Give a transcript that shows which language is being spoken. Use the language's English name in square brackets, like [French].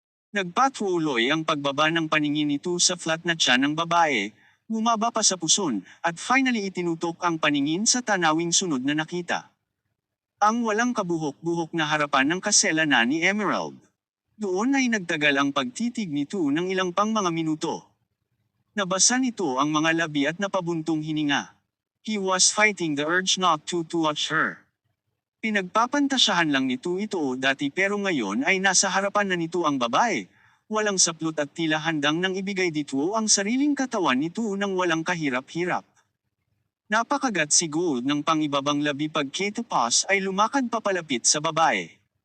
[Filipino] Nagpatuloy ang pagbaba ng paningin nito sa flat na tiyan ng babae, bumaba pa sa puson, at finally itinutok ang paningin sa tanawing sunod na nakita. Ang walang kabuhok-buhok na harapan ng kasela na ni Emerald. Doon ay nagtagal ang pagtitig nito ng ilang pang mga minuto. Nabasa nito ang mga labi at napabuntong hininga. [English] He was fighting the urge not to touch her. [Filipino] Pinagpapantasyahan lang nito ito dati pero ngayon ay nasa harapan na nito ang babae. Walang saplot at tila handang nang ibigay dito ang sariling katawan nito nang walang kahirap-hirap. Napakagat si Gold ng pangibabang labi pagkatapos ay lumakad papalapit sa babae.